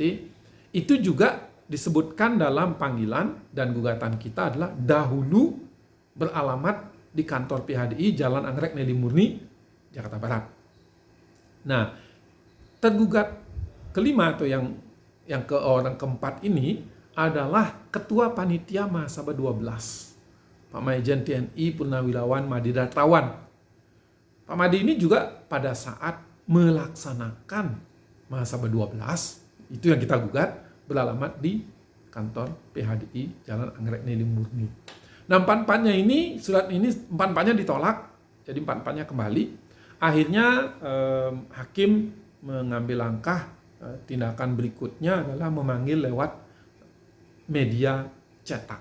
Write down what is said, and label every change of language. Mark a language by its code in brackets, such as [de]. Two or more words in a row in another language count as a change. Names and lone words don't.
[id] Itu juga disebutkan dalam panggilan dan gugatan kita adalah dahulu beralamat di kantor PHDI Jalan Anggrek Nelly Murni, Jakarta Barat. Nah, tergugat kelima atau yang orang keempat ini adalah Ketua Panitia Mahasabah 12, Pak Majen TNI Purnawirawan Madi Dartawan. Pak Madi ini juga pada saat melaksanakan Mahasabah 12, itu yang kita gugat, beralamat di kantor PHDI Jalan Anggrek Nelly Murni. Nah, 4-4-nya ini, surat ini 4-4-nya ditolak, jadi 4-4-nya kembali. Akhirnya hakim mengambil langkah, tindakan berikutnya adalah memanggil lewat media cetak.